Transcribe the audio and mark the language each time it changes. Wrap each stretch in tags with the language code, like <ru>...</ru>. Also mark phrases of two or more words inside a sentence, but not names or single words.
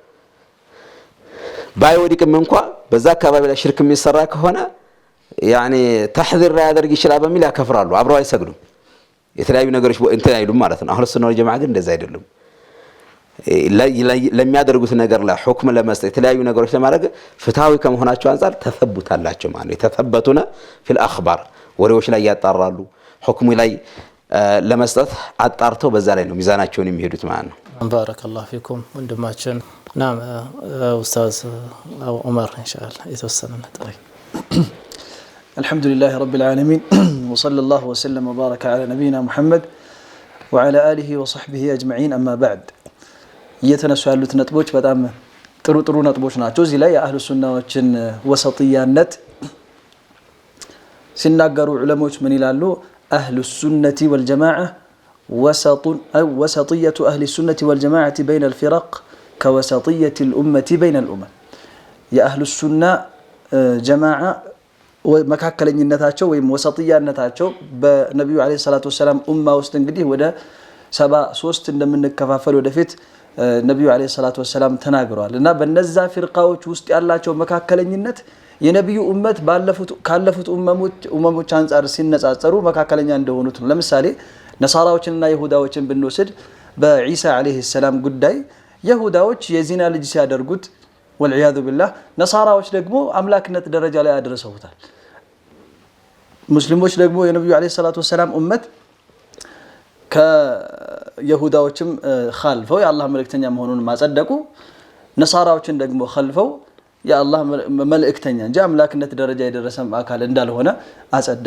<am>ባይወድቅም እንኳን በዛ አካባቢ ላይ ሽርክ የሚሰራ ከሆነ يعني ተሕዚር ያደርግ ይችላል በሚል ያከፍራሉ አብረው አይሰግዱም የተለያዩ ነገሮች እንትን አይሉም ማለት ነው አህሉ ሱና ወል ጀማዓ ግን እንደዛ አይደሉም ለሚያደርጉት ነገር ላይ ሁክም ለመስጠት የተለያዩ ነገሮች ለማድረግ ፍትሃዊ ከመሆናቸው አንፃር ተثبታላቸው ማለት ነው ተثبቱና</am> <ar>في الاخبار</ar> <am>ወሬዎች ላይ ያጣራሉ ሁክሙ ላይ ለመስጠት አጣርተው በዛ ላይ ነው ሚዛናቸውን የሚሄዱት ማለት ነው</am> <ar>بارك الله فيكم</ar> <am>ወንድማችን ናም ኡስታዝ ዑመር ኢንሻአላህ የተወሰነ ነጥብ</am> <ar>الحمد لله رب العالمين وصلى الله وسلم وبارك على نبينا محمد وعلى آله وصحبه أجمعين أما بعد</ar> <am>እየተነሱ ያሉት ነጥቦች በጣም ጥሩ ነጥቦች ናቸው እዚህ ላይ የአህሉ ሱናዎችን ወሰጥያነት ሲናገሩ ዑለሞች ምን ይላሉ አህሉ ሱነቲ ወልጀማዓ ወሰጡን</am> <ar>أو وسطية أهل السنة والجماعة بين الفرق كوسطية الأمة بين الأمم يا أهل السنة جماعة</ar> <am>መካከለኝነታቸው ወይም ወሰጥያነታቸው በነብዩ አለይሂ ሰላቱ ወሰለም ኡማ ውስጥ እንግዲህ ወደ 73 እንደምንከፋፈል ወደፊት ነብዩ አለይሂ ሰላቱ ወሰለም ተናግረዋል እና በነዛ ፍርቃዎች ውስጥ ያላቸው መካከለኝነት የነብዩ ኡመት ካለፉት ኡመሞች አንፃር ሲነጻጸሩ መካከለኛ እንደሆኑት ነው ለምሳሌ ነሳራዎችንና ይሁዳዎችን ብንወስድ በኢሳ አለይሂ ሰላም ጉዳይ ይሁዳዎች የዚና ልጅ ሲያደርጉት</am> <ar>والعياذ بالله</ar> <am>ነሳራዎች ደግሞ አምላክነት ደረጃ ላይ አድርሰውታል ሙስሊሞች ደግሞ የነብዩ አለይሂ ሰላቱ ወሰለም ኡመት ከይሁዳዎችም ኻልፈው የአላህ መልእክተኛ መሆኑን ማጸደቁ ነሳራዎችን ደግሞ ኻልፈው የአላህ መልእክተኛ እንጂ አምላክነት ደረጃ የደረሰም አካል እንዳልሆነ አጸደቁ</am>